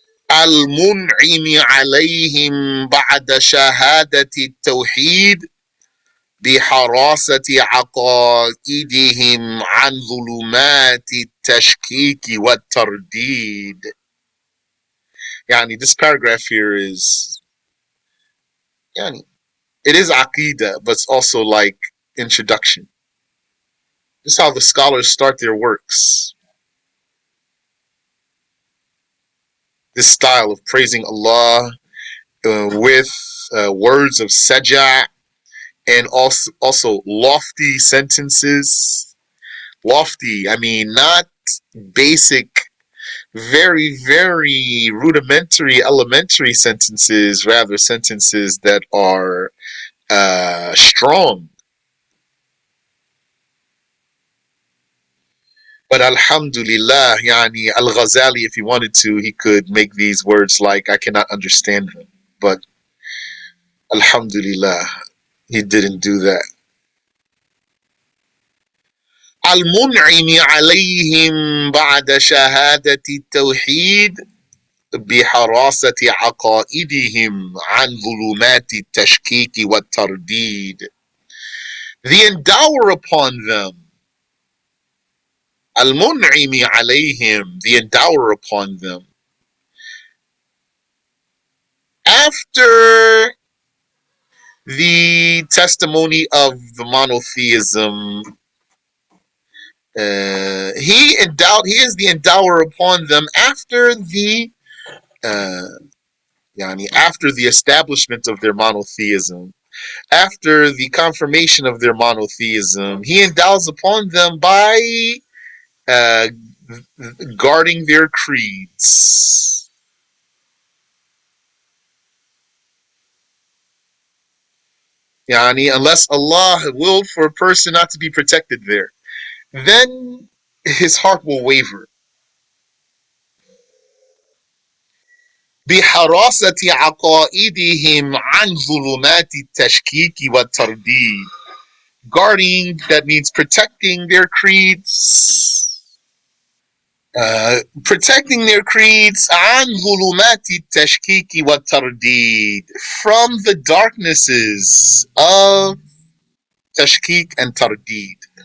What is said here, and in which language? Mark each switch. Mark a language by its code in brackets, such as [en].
[ar] المنعم عليهم بعد شهادة التوحيد بحراسة عقائدهم عن ظلمات التشكيك والترديد. [en] يعني this paragraph here is يعني it is aqidah, but it's also like introduction. This is how the scholars start their works. This style of praising Allah with words of saja and also lofty sentences. Lofty, I mean, not basic, very, very rudimentary, elementary sentences, rather sentences that are strong. But alhamdulillah, yani al-Ghazali, if he wanted to, he could make these words like, I cannot understand them. But alhamdulillah, he didn't do that. [ar] المنعم عليهم بعد شهادة التوحيد بحراسة عقائدهم عن ظلمات التشكيك والترديد. [en] The endower upon them. [ar] المنعم عليهم, [en] the endower upon them. After the testimony of the monotheism, he is the endower upon them after the after the establishment of their monotheism, after the confirmation of their monotheism. He endows upon them by uh, guarding their creeds. Unless Allah willed for a person not to be protected there, then his heart will waver. [ar] بحراسة عقائدهم عن ظلمات التشكيك والترديد. [en] Guarding, that means protecting their creeds. Protecting their creeds [ar] عن ظلمات التشكيك والترديد, [en] from the darknesses of tashkik and tardid.